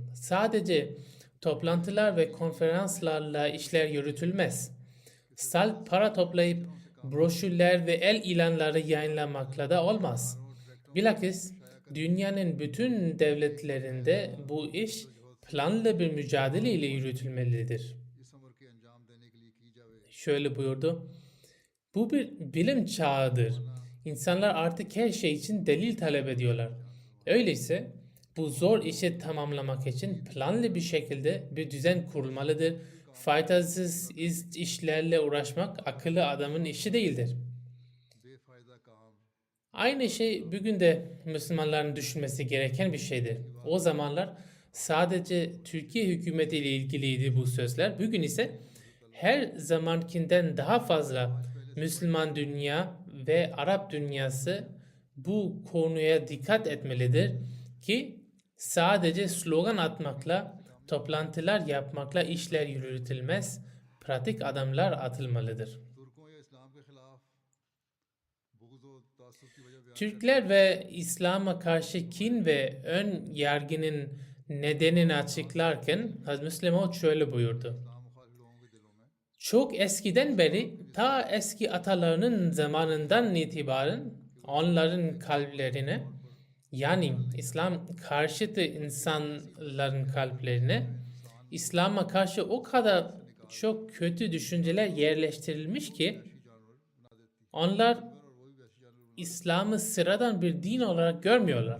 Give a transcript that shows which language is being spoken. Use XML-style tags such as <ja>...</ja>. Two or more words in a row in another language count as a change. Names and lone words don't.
<tr>Sadece toplantılar ve konferanslarla işler yürütülmez. Salt para toplayıp broşürler ve el ilanları yayınlamakla da olmaz. Bilakis dünyanın bütün devletlerinde bu iş planlı bir mücadele ile yürütülmelidir.</tr> <ur>اس امر کے انجام دینے کے لیے کی جاوے</ur> <tr>Şöyle buyurdu. Bu bir bilim çağıdır. İnsanlar artık her şey için delil talep ediyorlar. Öyleyse bu zor işi tamamlamak için planlı bir şekilde bir düzen kurulmalıdır. Faydasız işlerle uğraşmak akıllı adamın işi değildir.</tr> <ur>بے فائدہ کام</ur> <tr>Aynı şey bugün de Müslümanların düşünmesi gereken bir şeydir. O zamanlar sadece Türkiye hükümetiyle ilgiliydi bu sözler. Bugün ise her zamankinden daha fazla Müslüman dünya ve Arap dünyası bu konuya dikkat etmelidir ki sadece slogan atmakla, toplantılar yapmakla işler yürütülmez, pratik adımlar atılmalıdır.</tr> <ur>ترکوں یا اسلام کے خلاف بغض و تعصب کی وجہ بیان</ur> <tr>Türkler ve İslam'a karşı kin ve ön yargının nedenini açıklarken Hazreti Müslim Maud şöyle buyurdu. Çok eskiden beri, ta eski atalarının zamanından itibaren onların kalplerine, yani İslam karşıtı insanların kalplerine, İslam'a karşı o kadar çok kötü düşünceler yerleştirilmiş ki onlar İslam'ı sıradan bir din olarak görmüyorlar.</tr>